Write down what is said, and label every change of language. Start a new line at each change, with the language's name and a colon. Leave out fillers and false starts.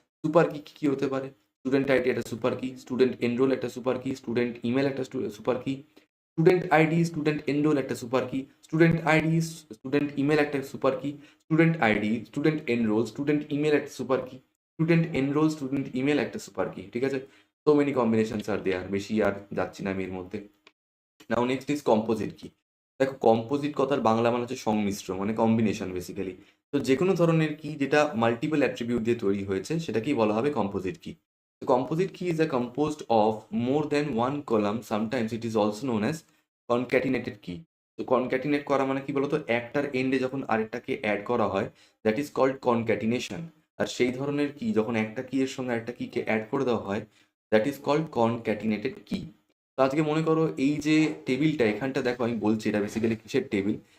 Bangla: Super key কি হতে পারে? স্টুডেন্ট আইডি একটা সুপার কি, স্টুডেন্ট এনরোল একটা সুপার কি, স্টুডেন্ট ইমেল একটা super key, student ID student enrol একটা super key, student ID student email একটা super key, student ID student enrol student email একটা super key, student enrol student email একটা super key. ঠিক আছে?
English: so many combinations are there,
Bangla: বেশি আর যাচ্ছি না আমি এর মধ্যে।
English: Now next is composite key.
Bangla: দেখো কম্পোজিট কথার বাংলা মানে হচ্ছে সংমিশ্র, মানে কম্বিনেশন বেসিক্যালি। তো যে কোনো ধরনের কি যেটা মাল্টিপল অ্যাট্রিবিউট দিয়ে তৈরি হয়েছে সেটাকেই বলা হবে কম্পোজিট কি।
English: Composite key is composed of more than one column. Sometimes it is also known as concatenated key.
Bangla: তো কনক্যাটিনেট করা মানে কি বলতো, একটার এন্ডে যখন আরেকটাকে অ্যাড করা হয়,
English: That is called concatenation.
Bangla: আর সেই ধরনের কি যখন একটা কি এর সঙ্গে আরেকটা কিকে অ্যাড করে দেওয়া হয়,
English: That is called concatenated key.
Bangla: তো আজকে মনে করো এই যে টেবিলটা এখানটা দেখো, আমি বলছি এটা বেসিক্যালি কিসের টেবিল।